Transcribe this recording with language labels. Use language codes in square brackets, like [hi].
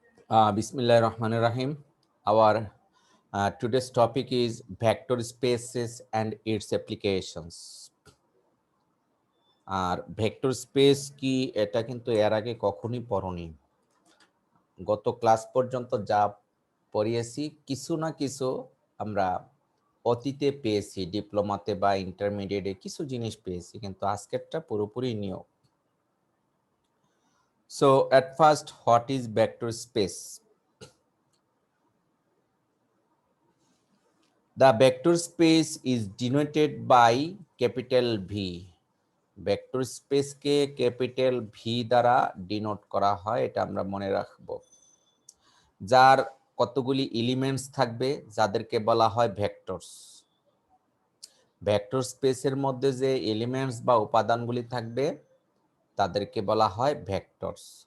[en] Bismillah Rahman Rahim. Our today's topic is vector spaces and its applications. [bn] আর vector space কি এটা কিন্তু এর আগে কখনোই পড়নি। গত ক্লাস পর্যন্ত যা পড়িয়েছি কিছু না কিছু আমরা অতীতে পেয়েছি, ডিপ্লোমাতে বা ইন্টারমিডিয়েটে কিছু জিনিস পেয়েছি, কিন্তু আজকেরটা পুরোপুরি new. [en] So at first, what is vector space? The vector space is denoted by capital V. [bn] Vector স্পেসকে capital V দ্বারা ডিনোট করা হয়, এটা আমরা মনে রাখব। যার কতগুলি এলিমেন্টস থাকবে, যাদেরকে বলা হয় ভেক্টরস। ভেক্টর স্পেসের মধ্যে যে এলিমেন্টস বা উপাদানগুলি থাকবে তাদেরকে বলা হয় ভেক্টরস।